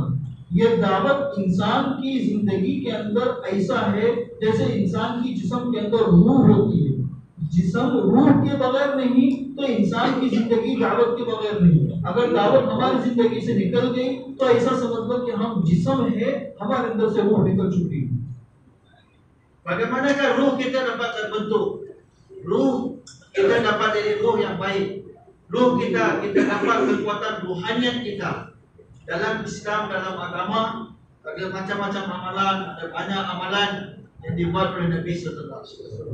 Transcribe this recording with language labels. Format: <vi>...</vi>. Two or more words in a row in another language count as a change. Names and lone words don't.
<hi>ये दावत इंसान की जिंदगी के अंदर ऐसा है जैसे इंसान की जिस्म के अंदर रूह होती है। जिस्म रूह के बगैर नहीं तो इंसान की जिंदगी दावत के बगैर नहीं। अगर दावत हमारी जिंदगी से निकल गई तो ऐसा समझ लो कि हम जिस्म है, हमारे अंदर से रूह निकल चुकी है।</hi> <ms>Bagaimanakah ruh kita dapat terbentuk? Ruh kita dapat dari ruh yang baik. Ruh kita dapat kekuatan ruhaniat kita. Dalam Islam, dalam agama, ada macam-macam amalan, ada banyak amalan yang dibuat oleh Nabi</ms> <ar>صلى الله عليه وسلم.</ar>